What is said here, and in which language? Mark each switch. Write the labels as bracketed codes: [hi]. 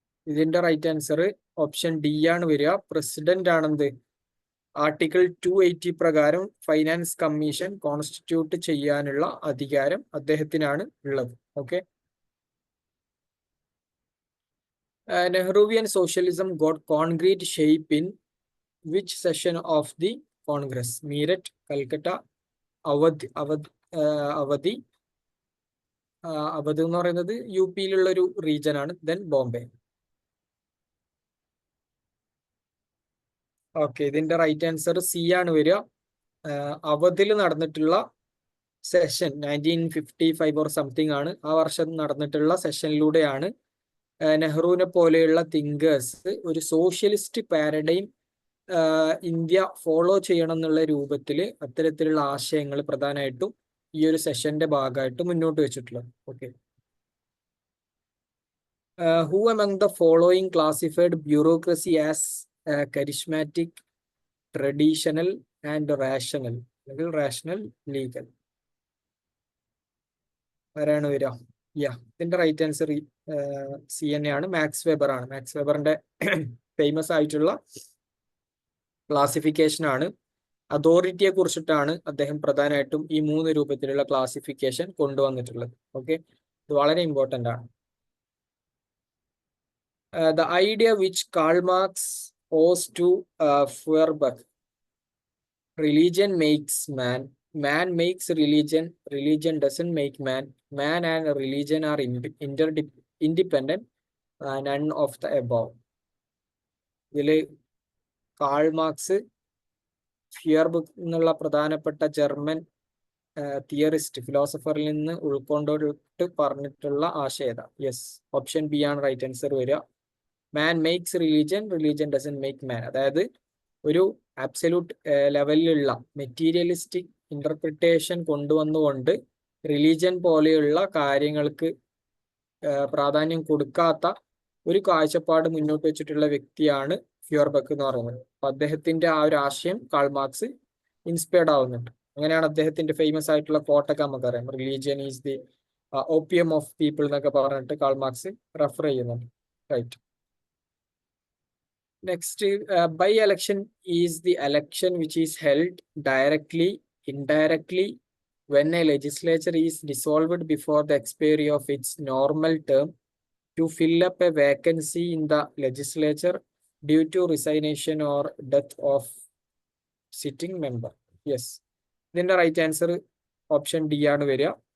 [ml] ഇതിന്റെ right answer option D ആണ് വരിക. പ്രസിഡന്റ് ആണെന്ത് ആർട്ടിക്കിൾ 280 പ്രകാരം ഫൈനാൻസ് കമ്മീഷൻ കോൺസ്റ്റിറ്റ്യൂട്ട് ചെയ്യാനുള്ള അധികാരം അദ്ദേഹത്തിനാണ് ഉള്ളത്. [en] Okay, Nehruvian socialism got concrete shape in which session of the Congress? [ml] Meerut, Calcutta, അവധി എന്ന് പറയുന്നത് യു പിയിലുള്ള ഒരു റീജൻ ആണ്. ദെൻ ബോംബെ. ഓക്കെ, ഇതിന്റെ റൈറ്റ് ആൻസർ സി ആണ് വരിക. അവധിൽ നടന്നിട്ടുള്ള സെഷൻ 1955 [en] or something [ml] ആണ്. ആ വർഷം നടന്നിട്ടുള്ള സെഷനിലൂടെയാണ് നെഹ്റുവിനെ പോലെയുള്ള തിങ്കേഴ്സ് ഒരു സോഷ്യലിസ്റ്റ് പാരഡൈം ഇന്ത്യ ഫോളോ ചെയ്യണം എന്നുള്ള രൂപത്തിൽ അത്തരത്തിലുള്ള ആശയങ്ങൾ പ്രധാനമായിട്ടും ഈ ഒരു സെഷന്റെ ഭാഗമായിട്ട് മുന്നോട്ട് വെച്ചിട്ടുള്ളത്. [en] Okay, who among the following classified bureaucracy as charismatic, traditional and rational? [ml] അല്ലെങ്കിൽ rational, legal? ആരാണ് വരിക? ഇതിന്റെ റൈറ്റ് ആൻസർ സി തന്നെയാണ്. മാക്സ് വെബർ ആണ്. മാക്സ് വെബറിന്റെ ഫേമസ് ആയിട്ടുള്ള ക്ലാസിഫിക്കേഷൻ ആണ്. അതോറിറ്റിയെ കുറിച്ചിട്ടാണ് അദ്ദേഹം പ്രധാനമായിട്ടും ഈ 3 രൂപത്തിലുള്ള ക്ലാസിഫിക്കേഷൻ കൊണ്ടുവന്നിട്ടുള്ളത്. ഓക്കെ, ഇത് വളരെ ഇമ്പോർട്ടന്റ് ആണ്. [en] The idea which Karl Marx owes to Feuerbach, religion makes man, man makes religion, religion doesn't make man, man and religion are independent, none of the above. [ml] ഇതില് കാൾ മാർക്സ് ഫിയർബക്ക് എന്നുള്ള പ്രധാനപ്പെട്ട German theorist ഫിലോസഫറിൽ നിന്ന് ഉൾക്കൊണ്ടിട്ട് പറഞ്ഞിട്ടുള്ള ആശയത. Yes, option B ആണ് right answer വരിക. [en] Man makes religion, religion doesn't make man. [ml] അതായത് ഒരു absolute ലെവലിലുള്ള മെറ്റീരിയലിസ്റ്റിക് ഇന്റർപ്രിട്ടേഷൻ കൊണ്ടുവന്നുകൊണ്ട് റിലീജിയൻ പോലെയുള്ള കാര്യങ്ങൾക്ക് പ്രാധാന്യം കൊടുക്കാത്ത ഒരു കാഴ്ചപ്പാട് മുന്നോട്ട് വെച്ചിട്ടുള്ള വ്യക്തിയാണ് ഫ്യൂർബക്ക് എന്ന് പറയുന്നത്. അപ്പൊ അദ്ദേഹത്തിന്റെ ആ ഒരു ആശയം കാൾ മാർക്സ് ഇൻസ്പയർഡ് ആവുന്നുണ്ട്. അങ്ങനെയാണ് അദ്ദേഹത്തിന്റെ ഫേമസ് ആയിട്ടുള്ള കോട്ടൊക്കെ നമുക്കറിയാം, [en] religion is the opium of people [ml] എന്നൊക്കെ പറഞ്ഞിട്ട് കാൾ മാർക്സ് റെഫർ ചെയ്യുന്നുണ്ട്. Right, next. [en] By election is the election which is held directly, indirectly, when a legislature is dissolved before the expiry of its normal term to fill up a vacancy in the legislature due to resignation or death of sitting member. [ml] Yes, ഇതിന്റെ right answer option D ആണ് വരിക.